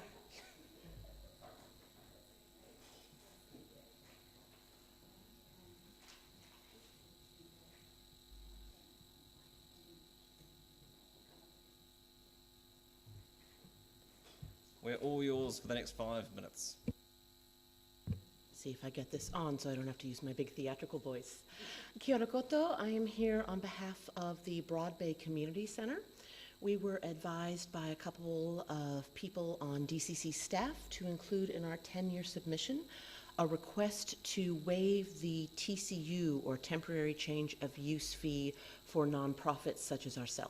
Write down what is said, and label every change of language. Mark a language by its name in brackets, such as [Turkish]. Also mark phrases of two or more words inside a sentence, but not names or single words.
[English] We're all yours for the next 5 minutes. See if I get this on so I don't have to use my big theatrical voice. [Māori] Kia ora koutou. [English] I am here on behalf of the Broad Bay Community Centre. We were advised by a couple of people on DCC staff to include in our 10-year submission a request to waive the TCU, or temporary change of use fee, for nonprofits such as ourselves.